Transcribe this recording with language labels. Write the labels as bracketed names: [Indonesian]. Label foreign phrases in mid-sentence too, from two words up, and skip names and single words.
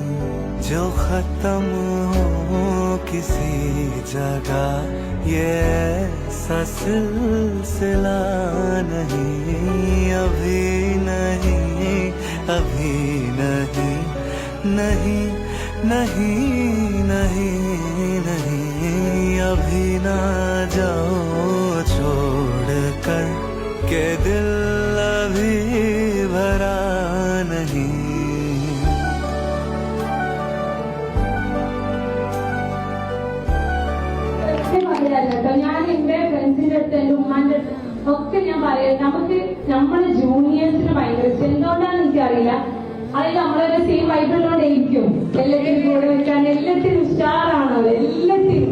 [Hindi] जो खत्म हो किसी जगह ये ऐसा सिलसिला नहीं, अभी नहीं, अभी नहीं, नहीं, नहीं, नहीं, नहीं, अभी ना जाओ छोड़ कर के दिल अभी भरा नहीं। [Malayalam] ഞാൻ എന്റെ ഫ്രണ്ട്സിന്റെ അടുത്ത് എന്റെ ഉമ്മാന്റെ അടുത്ത് ഒക്കെ ഞാൻ പറയാം, നമുക്ക് നമ്മുടെ ജൂനിയേഴ്സിന് ഭയങ്കര ഇഷ്ടം. എന്തുകൊണ്ടാണെന്ന് എനിക്കറിയില്ല. അതായത് നമ്മളൊരു സെയിം വൈബുള്ളതുകൊണ്ടായിരിക്കും എല്ലാത്തിനും കൂടെ വെക്കാൻ, എല്ലാത്തിനും സ്റ്റാറാണ് അവർ, എല്ലാത്തിനും.